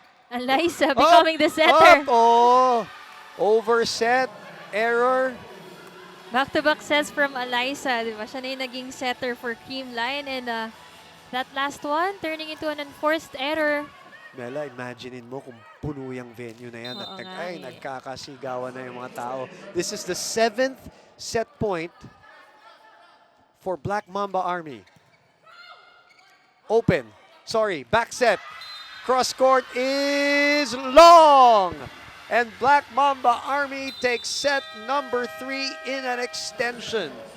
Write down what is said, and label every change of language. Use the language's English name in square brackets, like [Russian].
[English] Alyssa becoming the setter. Up, oh. Overset. Error. Back-to-back sets from Alyssa. [Filipino] Diba? Siya na yung naging [English] setter for Creamline. And that last one turning into an enforced error. [Filipino] Mela, imaginein mo kung puno yung venue na yan. Oo At nga eh. nagkakasigawan na yung mga tao. [English] This is the 7th set point for Black Mamba Army. Open. Sorry, back set. Cross court is long. And Black Mamba Army takes set number 3 in an extension.